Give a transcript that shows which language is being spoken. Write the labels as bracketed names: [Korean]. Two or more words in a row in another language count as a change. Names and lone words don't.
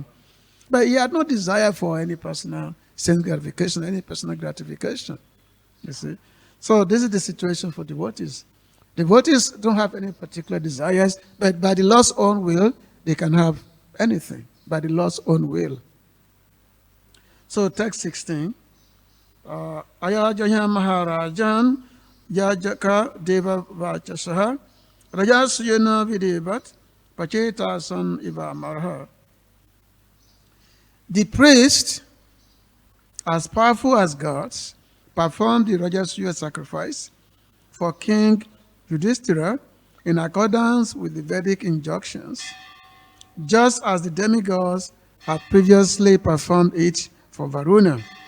[English] But he had no desire for any personal sense gratification, any personal gratification. You see? So this is the situation for devotees. Devotees don't have any particular desires, but by the Lord's own will, they can have anything, by the Lord's own will. So text 16. [Sanskrit] Ayajaya Maharajan Yajaka Deva Vachasaha Rajasuyana Videvat Pacheta San Iva Marha. [English] The priest, as powerful as gods, performed the Rajasuya sacrifice for King Yudhishthira in accordance with the Vedic injunctions, just as the demigods had previously performed it for Varuna.